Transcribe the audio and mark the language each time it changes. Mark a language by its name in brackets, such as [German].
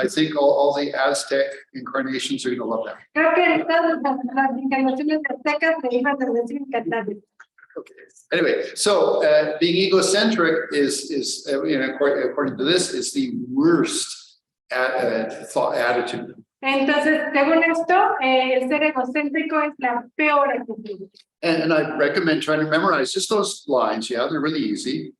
[English] I think all the Aztec incarnations are going to love that. [Spanish] Creo que todas las encarnaciones aztecas se iban a decir encantadas. Okay. [English] Anyway, so being egocentric is according to this, is the worst thought attitude. [Spanish] Entonces, según esto, el ser egocéntrico es la peor actitud. [English] And I recommend trying to memorize just those lines. Yeah, they're really easy.